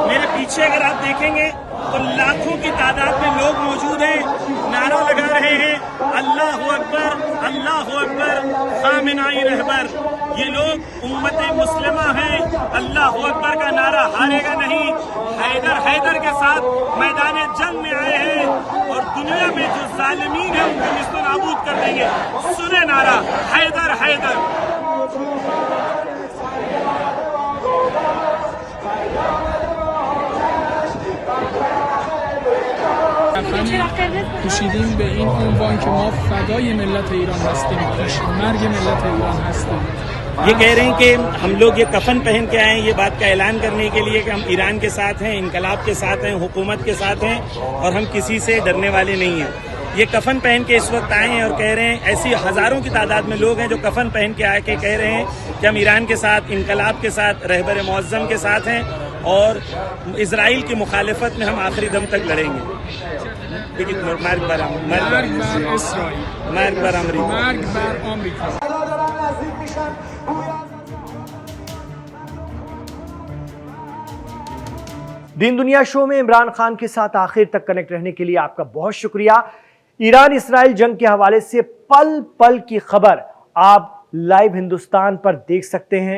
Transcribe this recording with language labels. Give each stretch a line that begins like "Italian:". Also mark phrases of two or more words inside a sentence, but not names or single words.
Hindi: मेरे पीछे अगर आप देखेंगे तो लाखों की तादाद में लोग मौजूद हैं, नारा लगा रहे हैं
Arabic: الله أكبر، الله أكبر,
Hindi: खामेनाई रहबर। ये लोग उम्मत मुस्लिमा हैं।
Arabic: الله أكبر
Hindi: का नारा हारेगा नहीं। हैदर हैदर के साथ मैदान जंग में आए हैं और दुनिया में जो जालिमीन है उनको निस्तो नाबूद कर देंगे। सुने नारा हैदर हैदर।
Persian: کشیدیم به این عنوان که ما فدای ملت ایران هستیم، مرگ ملت ایران هستیم.
Hindi: ये कह रहे हैं कि हम लोग ये कफन पहन के आए हैं, ये बात का ऐलान करने के लिए कि हम ईरान के साथ हैं, इनकलाब के साथ हैं, हुकूमत के साथ हैं और हम किसी से डरने वाले नहीं हैं। ये कफन पहन के इस वक्त आए हैं और कह रहे हैं, ऐसी हजारों की तादाद में लोग हैं जो कफन पहन के आके कह रहे हैं कि हम ईरान के साथ, इनकलाब के साथ, रहबर मुअज्जम के साथ हैं और इजराइल की मुखालिफत में हम आखिरी दम तक लड़ेंगे।
Persian: مرگ بر اسرائیل، مرگ بر امریکا، مرگ بر آمریکا.
Hindi: दीन दुनिया शो में इमरान खान के साथ आखिर तक कनेक्ट रहने के लिए आपका बहुत शुक्रिया। ईरान इसराइल जंग के हवाले से पल पल की खबर आप लाइव हिंदुस्तान पर देख सकते हैं।